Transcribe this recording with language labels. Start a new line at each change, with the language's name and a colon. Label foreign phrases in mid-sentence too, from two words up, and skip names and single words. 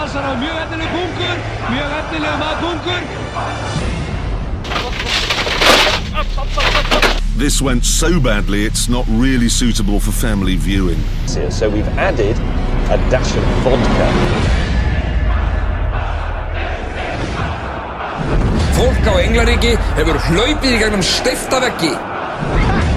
Icelandic: mjög efnileg bungur, mjög efnileg bungur.
English: This went so badly, it's not really suitable for family viewing. So we've added a dash of vodka.
Icelandic: Fólk á Englaríki hefur hlaupið í gegnum steypta veggi.